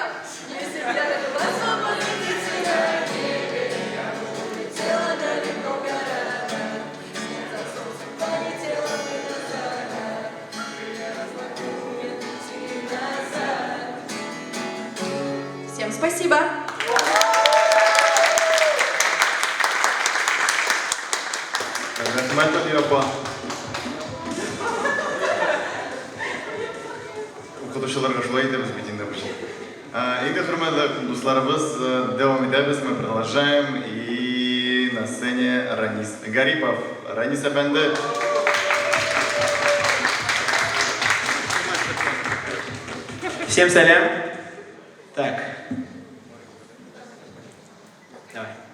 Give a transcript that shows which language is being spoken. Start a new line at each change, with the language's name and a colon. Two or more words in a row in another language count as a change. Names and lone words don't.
Russian: Если б я была свободной птицей на небе, я бы улетела далеко в города. Вслед за солнцем полетела бы на закат. Крылья размахну, нет пути назад. Всем спасибо!
Tatar: Рахмат апа. Укытучыларга шулай итебез бит инде башын. Инде хурматлы дусларыбыз, девам итебез,
Russian: мы продолжаем. И на сцене Ранис Гарипов.
Tatar: Ранис әпәнде.
Russian: Всем салям. Так. Давай.